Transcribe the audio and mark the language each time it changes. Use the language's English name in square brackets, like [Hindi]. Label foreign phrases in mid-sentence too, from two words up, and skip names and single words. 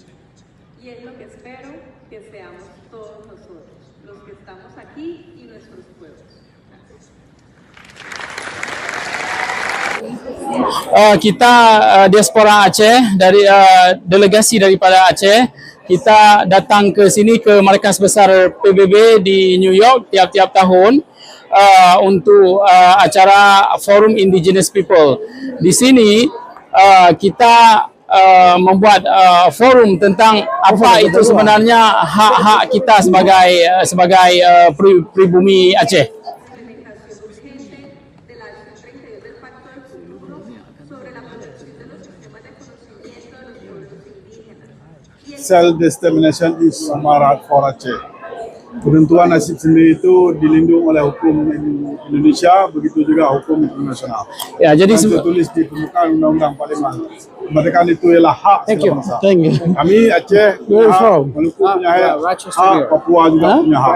[Spanish] Y es lo que espero que seamos todos nosotros, los que estamos aquí y nuestros pueblos. [Indonesian] Kita diaspora Aceh dari delegasi daripada Aceh, kita datang ke sini ke markas besar PBB di New York tiap-tiap tahun untuk acara Forum Indigenous People. Di sini kita membuat forum tentang apa itu sebenarnya hak-hak kita sebagai pribumi Aceh. [English] Self-determination is semarak for Aceh. [Indonesian] Penentuan nasib sendiri itu dilindungi oleh hukum Indonesia, begitu juga hukum internasional. Ya, jadi tertulis di permukaan Undang-Undang 45. Kemerdekaan itu ialah hak segala bangsa. Kami Aceh, Maluku punya hak, Papua juga punya hak.